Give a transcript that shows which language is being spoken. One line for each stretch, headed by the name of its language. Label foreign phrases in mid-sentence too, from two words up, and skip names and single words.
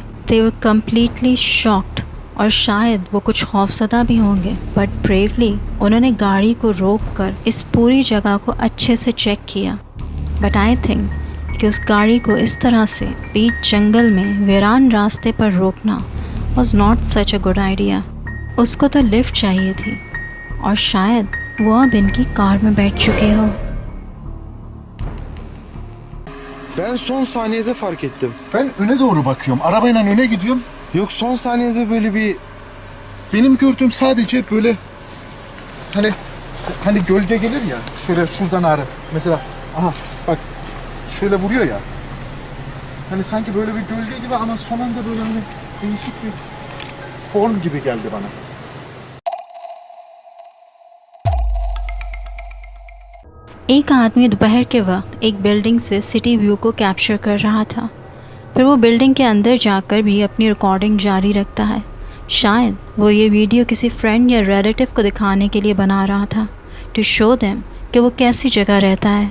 English: they were completely shocked
Hindi: और शायद वो कुछ खौफज़दा भी होंगे,
English: but bravely
Hindi: उन्होंने गाड़ी को रोककर इस पूरी जगह को अच्छे से चेक किया।
English: but I think
Hindi: कि उस गाड़ी को इस तरह से बीच जंगल में वीरान रास्ते पर रोकना
English: was not such a good idea.
Hindi: उसको तो लिफ्ट चाहिए थी और शायद वो अब इनकी कार में बैठ चुकी हो।
Turkish: Ben son saniyede fark ettim. Ben öne doğru bakıyorum. Arabayla öne gidiyorum. Yok, son saniyede böyle bir... Benim gördüğüm sadece böyle hani gölge gelir ya. Şöyle şuradan ağrı. Mesela aha bak şöyle vuruyor ya. Hani sanki böyle bir gölge gibi ama son anda böyle hani değişik bir form gibi geldi bana.
Hindi: एक आदमी दोपहर के वक्त एक बिल्डिंग से
English: city view
Hindi: को कैप्चर कर रहा था। फिर वो बिल्डिंग के अंदर जाकर भी अपनी रिकॉर्डिंग जारी रखता है। शायद वो ये वीडियो किसी फ्रेंड या रिलेटिव को दिखाने के लिए बना रहा था,
English: to show them
Hindi: कि वो कैसी जगह रहता है।